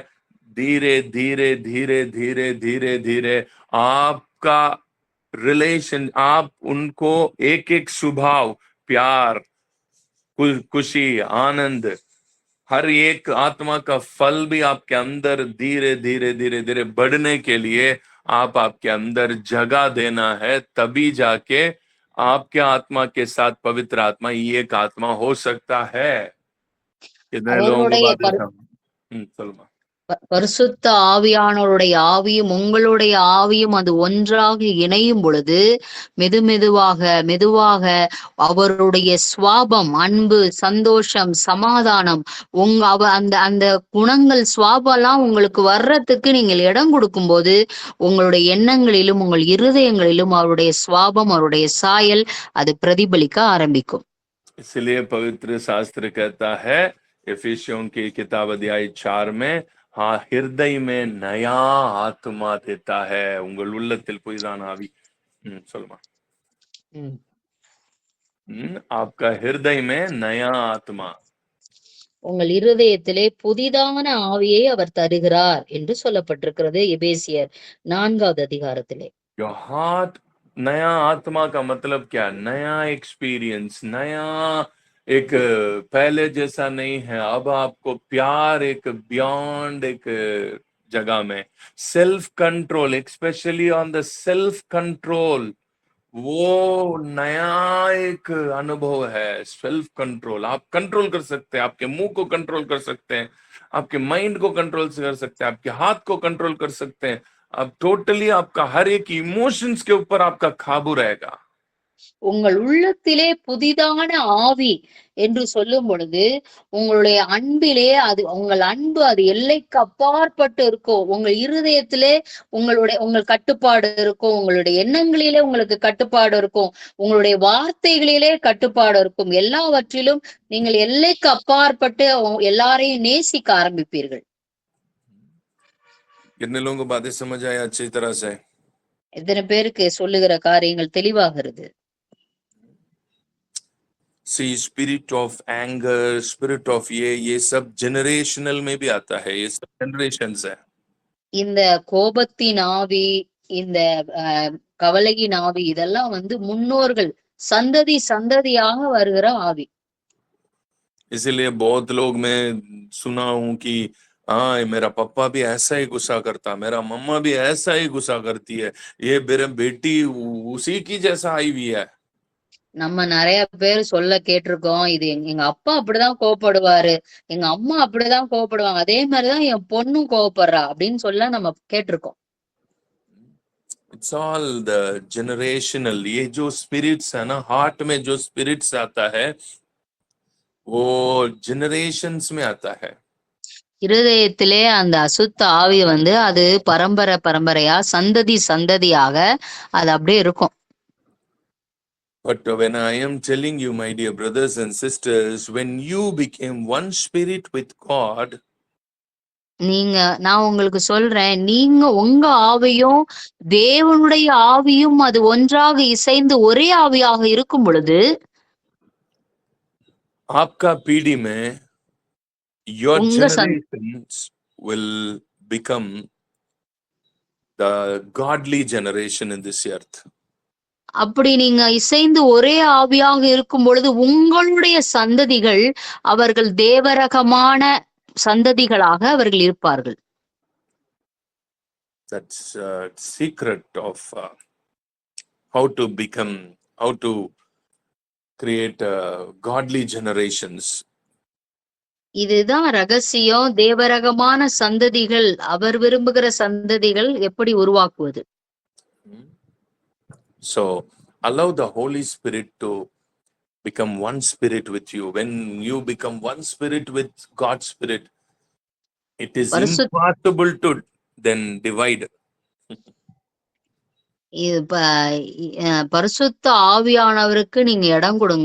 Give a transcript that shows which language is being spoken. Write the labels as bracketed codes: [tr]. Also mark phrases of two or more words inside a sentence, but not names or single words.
[hi] धीरे धीरे धीरे धीरे धीरे धीरे आपका रिलेशन, आप उनको एक एक स्वभाव, प्यार, खुशी, आनंद, हर एक आत्मा का फल भी आपके अंदर धीरे धीरे धीरे धीरे बढ़ने के लिए आप आपके अंदर जगह देना है, तभी जाके आपके आत्मा के साथ पवित्र आत्मा एक आत्मा हो सकता है। कितने लोगों को [ta] அவருடைய [hi] बात है, सलमा। [ta] பரிசுத்த ஆவியானவருடைய ஆவியும் உங்களுடைய ஆவியும் அது ஒன்றாக இணையும் பொழுது மெதுவாக மெதுவாக அவருடைய சுவாபம், அன்பு, சந்தோஷம், சமாதானம், அந்த அந்த குணங்கள் சுவாபம்லாம் உங்களுக்கு வர்றதுக்கு நீங்கள் இடம் கொடுக்கும் போது உங்களுடைய எண்ணங்களிலும் உங்கள் இருதயங்களிலும் அவருடைய சுவாபம், அவருடைய சாயல் அது பிரதிபலிக்க ஆரம்பிக்கும்। [hi] इसलिए पवित्र शास्त्र कहता है एफिसियों की किताब अध्याय 4 में, हाँ हृदय में नया आत्मा देता है, [ta] உங்கள் உள்ளத்தில் புதிதான ஆவி। [hi] சொல்லுமா। आपका हृदय में नया आत्मा, [ta] உங்கள் இருதயத்திலே புதிதான ஆவியை அவர் தருகிறார் என்று சொல்லப்பட்டிருக்கிறது எபேசியர் 4வது அதிகாரத்திலே। [en] your heart, [hi] नया आत्मा का मतलब क्या? नया एक्सपीरियंस, नया एक पहले जैसा नहीं है, अब आपको प्यार एक बियॉन्ड एक जगह में, [en] self control, specially on the self control, [hi] वो नया एक अनुभव है। [en] self control, [hi] आप कंट्रोल कर सकते हैं, आपके मुंह को कंट्रोल कर सकते हैं, आपके माइंड को कंट्रोल कर सकते हैं, आपके हाथ को कंट्रोल कर सकते हैं, अब टोटली आपका हर एक इमोशंस के ऊपर आपका काबू रहेगा। [ta] உங்கள் உள்ளத்திலே புதிதான ஆவி என்று சொல்லும் பொழுது, உங்களுடைய அன்பிலே உங்கள் அன்பு அது எல்லைக்கு அப்பாற்பட்டு இருக்கும். உங்கள் இருதயத்திலே உங்கள் கட்டுப்பாடு இருக்கும். உங்களுடைய எண்ணங்களிலே உங்களுக்கு கட்டுப்பாடு இருக்கும். உங்களுடைய வார்த்தைகளிலே கட்டுப்பாடு இருக்கும். எல்லாவற்றிலும் நீங்கள் எல்லைக்கு அப்பாற்பட்டு எல்லாரையும் நேசிக்க ஆரம்பிப்பீர்கள். [hi] कितने लोगों को बातें समझ आया अच्छी तरह से? [ta] எத்தனை பேருக்கு சொல்லுகிற காரியங்கள் தெளிவாகிறது? [en] See, spirit of anger, spirit of [hi] ये सब generational में भी आता है, ये सब generations है। [ta] இந்த கோபத்தின் ஆவி, இந்த கவலையின் ஆவி, இதெல்லாம் முன்னோர்கள் சந்ததி சந்ததியாக வருகிற ஆவி. [hi] इसीलिए बहुत लोग मैं सुना हूं कि हाँ मेरा पापा भी ऐसा ही गुस्सा करता, मेरा मम्मा भी ऐसा ही गुस्सा करती है, ये मेरा बेटी उसी की जैसा आई हुई है। [ta] நம்ம நிறைய பேர் சொல்ல கேட்டிருக்கோம், இது எங்க அப்பா அப்படிதான் கோவப்படுவாரு, எங்க அம்மா அப்படிதான் கோவப்படுவாங்க, அதே மாதிரிதான் என் பொண்ணும் கோவப்படுறா அப்படின்னு சொல்ல நம்ம கேட்டிருக்கோம். [en] it's all the generational, [hi] ये जो स्पिरिट्स है ना, हार्ट में जो स्पिरिट्स आता है वो जनरेशंस में आता है। [ta] இருதயத்திலே அந்த அசுத்த ஆவி அது பரம்பரை பரம்பரையா சந்ததி சந்ததியாக அது அப்படியே இருக்கும். [en] But when I am telling you, my dear brothers and sisters, when you became one spirit with God, [ta] நான் உங்களுக்கு சொல்றேன், நீங்க உங்க ஆவியும் தேவனுடைய ஆவியும் அது ஒன்றாக இசைந்து ஒரே ஆவியாக இருக்கும் பொழுது, [hi] आपका पीढ़ी में [en] your generations will become the godly generation in this earth. [ta] அப்படி நீங்க இசைந்து ஒரே ஆவியாக இருக்கும் பொழுது உங்களுடைய சந்ததிகள் அவர்கள் தேவரகமான சந்ததிகளாக அவர்கள் இருப்பார்கள். [en] That's a secret of how to create godly generations. [ta] இதுதான் ரகசியம். தேவரகமான சந்ததிகள், அவர் விரும்புகிற சந்ததிகள் எப்படி உருவாக்குவது. [en] So allow the Holy Spirit to become one spirit with you. When you become one spirit with God's spirit, it is impossible to then divide. [ta] பரிசுத்த ஆவியானவருக்கு நீங்க இடம் கொடுங்க.